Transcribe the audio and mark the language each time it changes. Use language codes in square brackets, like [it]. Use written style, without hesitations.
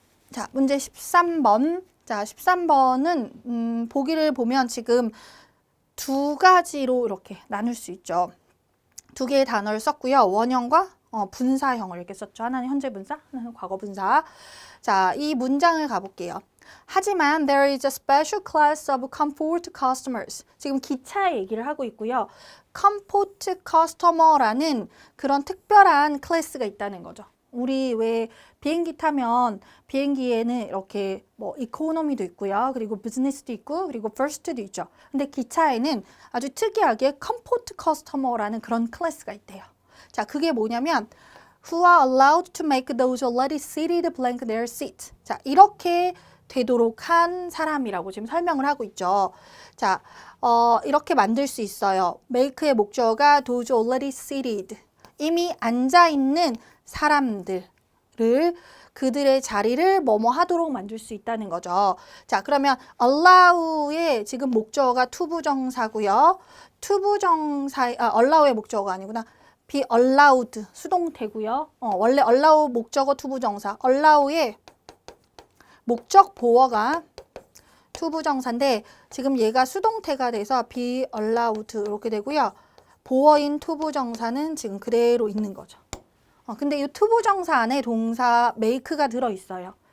[ko] 자, 문제 13번. 자, 13번은 보기를 보면 지금 두 가지로 이렇게 나눌 수 있죠. 두 개의 단어를 썼고요. 원형과 분사형을 이렇게 썼죠. 하나는 현재 분사, 하나는 과거 분사. 자, 이 문장을 가볼게요. 하지만 [en] there is a special class of comfort customers. [ko] 지금 기차 얘기를 하고 있고요. comfort customer라는 그런 특별한 클래스가 있다는 거죠. 우리 왜 비행기 타면 비행기에는 이렇게 뭐 이코노미도 있고요. 그리고 비즈니스도 있고 그리고 퍼스트도 있죠. 근데 기차에는 아주 특이하게 comfort customer라는 그런 클래스가 있대요. 자, 그게 뭐냐면 [en] who are allowed to make those already seated blank their seat. [ko] 자, 이렇게 되도록 한 사람이라고 지금 설명을 하고 있죠. 자, 이렇게 만들 수 있어요. [en] make의 [ko] 목적어가 [en] those already seated. [ko] 이미 앉아있는 사람들을 그들의 자리를 뭐뭐 하도록 만들 수 있다는 거죠. 자, 그러면 allow의 지금 목적어가 투부정사고요. allow의 목적어가 아니구나. be allowed 수동태고요. 원래 allow 목적어 투부정사. allow의 목적 보어가 투부정사인데 지금 얘가 수동태가 돼서 be allowed 이렇게 되고요. 보어인 투부정사는 지금 그대로 있는 거죠. 근데 이 투부정사 안에 동사 make가 들어있어요.